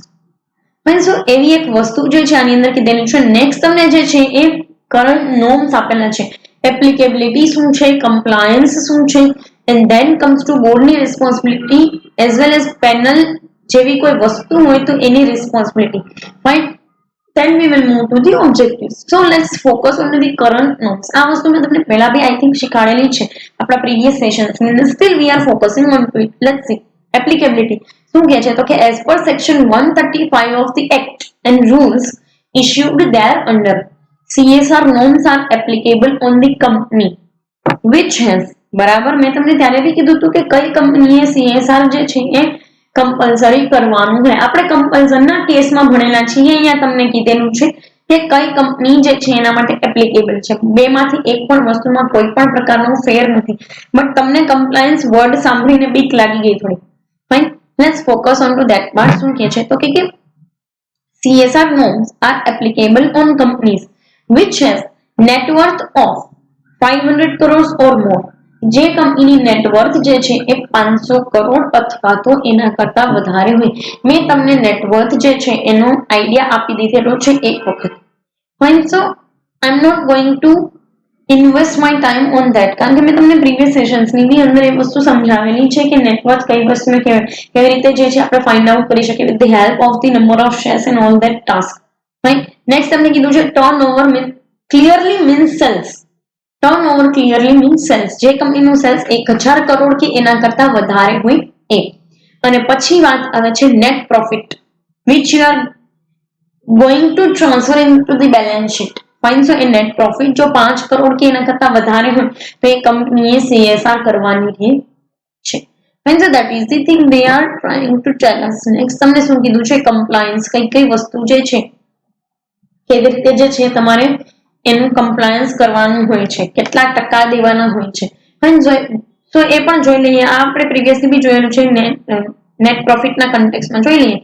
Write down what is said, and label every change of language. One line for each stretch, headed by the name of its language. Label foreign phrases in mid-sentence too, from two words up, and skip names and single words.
Gujarati: સો એવી એક વસ્તુ જે છે આની અંદર કીધેલું છે. નેક્સ્ટ તમને જે છે એ
English: current norms
Gujarati: આપેલા છે, એપ્લિકેબિલિટી શું છે, કમ્પ્લાયન્સ શું છે,
English: and then comes to
Gujarati: બોર્ડની રિસ્પોન્સિબિલિટી
English: as well as
Gujarati: પેનલ જેવી કોઈ વસ્તુ હોય તો એની રિસ્પોન્સિબિલિટી. ફાઇન.
English: Then we will move to the objectives. So let's focus on the current norms.
Gujarati: આ વસ્તુ મેં તમને પહેલા બી
English: I think
Gujarati: શીખવાડેલી છે આપણા
English: previous sessions
Gujarati: ની અંદર.
English: Still we are focusing on it. Let's see. Applicability.
Gujarati: શું કહે છે તો કે
English: as per section 135 of the act and rules issued thereunder, CSR norms are applicable on the company which has,
Gujarati: બરાબર, મેં તમને ત્યારે બી કીધું હતું કે કઈ કંપનીએ CSR જે છે એ કમ્પલસરી કરવાનું હોય. આપણે કમ્પલસનના કેસમાં ભણેલા છીએ, અહીંયા તમને કીધેલું છે કે કઈ કંપની જે છે એના માટે એપ્લિકેબલ છે. બેમાંથી એક પણ વસ્તુમાં કોઈ પણ પ્રકારનો ફેર નથી. બટ તમને
English: compliance word
Gujarati: સાંભળીને બીક લાગી ગઈ થોડી.
English: Fine. Let's focus on to that part.
Gujarati: શું કહે છે તો કે
English: CSR norms are applicable on companies which has net worth of 500 crores or more.
Gujarati: જે કંપનીની નેટવર્થ જે છે એ 500 કરોડ અથવા તો એના કરતા વધારે હોય. મેં તમને નેટવર્થ જે છે એનો આઈડિયા આપી દીધેલો છે એક વખત. ફાઇન.
English: So I am not going to invest my time on that,
Gujarati: કારણ કે મેં તમને પ્રીવિયસ સેશન્સની ની અંદર એ વસ્તુ સમજાવેલી છે કે નેટવર્થ કઈ વસ્તુને કેવી રીતે જે છે આપણે
English: find out
Gujarati: કરી શકીએ
English: with the help of the number of shares and all that task.
Gujarati: ફાઇન. નેક્સ્ટ તમને કીધું છે
English: turnover clearly means sales. Turnover clearly means sales.
Gujarati: જે કંપનીનું સેલ્સ 1000 કરોડ કે એના કરતા વધારે હોય એ. અને પછી વાત આવે છે
English: net profit which you are going to transfer into the balance sheet.
Gujarati: ફાઇન. સો એ
English: net profit
Gujarati: જો 5 કરોડ કે એના કરતા વધારે હોય તો એ કંપનીએ CSR કરવાની છે. ફાઇન.
English: સો that is the thing they are trying to tell us.
Gujarati: નેક્સ્ટ તમને શું કીધું છે? કમ્પ્લાયન્સ. કઈ વસ્તુ જે છે કેવી રીતે જે છે તમારે એનું કમ્પ્લાયન્સ કરવાનું હોય છે, કેટલા ટકા દેવાના હોય છે. ફાઇન. સો એ પણ જોઈ લઈએ. આ આપણે પ્રીવિયસલી બી જોયેલું છે, નેટ પ્રોફિટના કન્ટેક્સમાં જોઈ લઈએ.